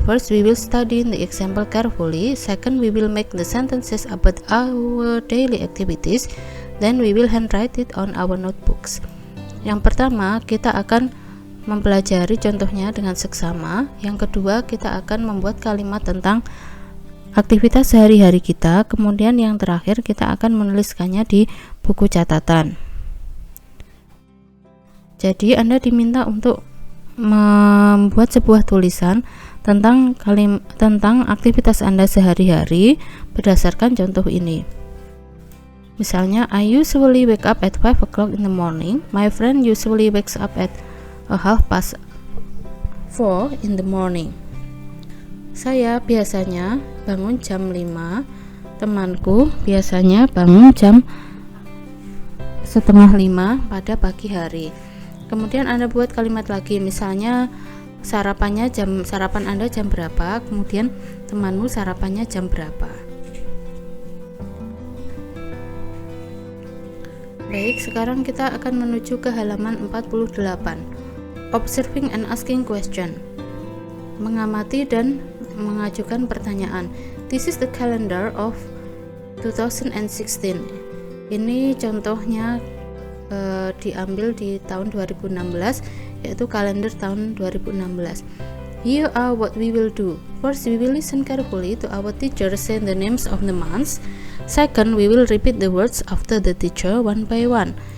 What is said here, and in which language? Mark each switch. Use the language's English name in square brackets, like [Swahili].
[English] First, we will study the example carefully. Second, we will make the sentences about our daily activities. Then we will handwrite it on our notebooks. [Indonesian] Yang pertama, kita akan mempelajari contohnya dengan seksama. Yang kedua, kita akan membuat kalimat tentang aktivitas sehari-hari kita. Kemudian yang terakhir, kita akan menuliskannya di buku catatan. Jadi Anda diminta untuk membuat sebuah tulisan tentang aktivitas Anda sehari-hari berdasarkan contoh ini. Misalnya, [English] I usually wake up at 5 o'clock in the morning. My friend usually wakes up at 4:30 in the morning. [Indonesian] Saya biasanya bangun jam 5. Temanku biasanya bangun jam 4:30 pada pagi hari. Kemudian Anda buat kalimat lagi, misalnya sarapan Anda jam berapa, kemudian temanmu sarapannya jam berapa. Baik, sekarang kita akan menuju ke halaman 48. [English] Observing and asking question. [Indonesian] Mengamati dan mengajukan pertanyaan. [English] This is the calendar of 2016. [Indonesian] Ini contohnya diambil di tahun 2016, yaitu kalender tahun 2016. [English] Here are what we will do. First, we will listen carefully to our teacher say the names of the months. Second, we will repeat the words after the teacher one by one.